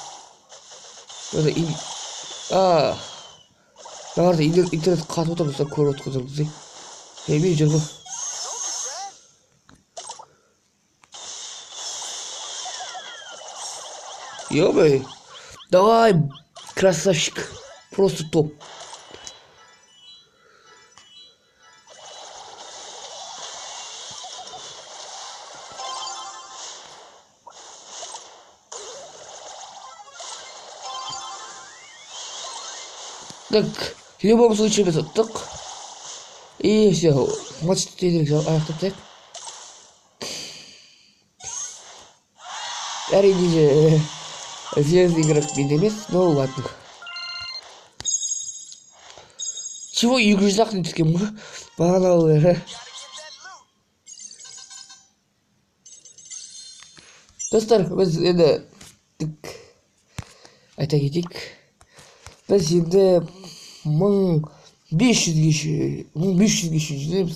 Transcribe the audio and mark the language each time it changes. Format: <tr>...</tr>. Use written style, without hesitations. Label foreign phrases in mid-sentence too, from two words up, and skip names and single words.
<kk>Мына интернет қатып отыр, достар, көріп отырсыңыздар. Мен жүр ғой. Ё-моё.</kk> <ru>Давай, красавчик. Просто топ. Так, в любом случае</ru> <kk>біз ұттық.</kk> <ru>И все,</ru> <kk>матчты тезірек аяқтатайық. Әрине</kk> <ru>звездный игрок</ru> <kk>мен емес,</kk> <ru>но ладно.</ru> <kk>Чего 200-ақ не түскен мұны? Бағаналы. Достар, біз енді айта кетейік. Біз енді 1500-ге жүземіз.</kk>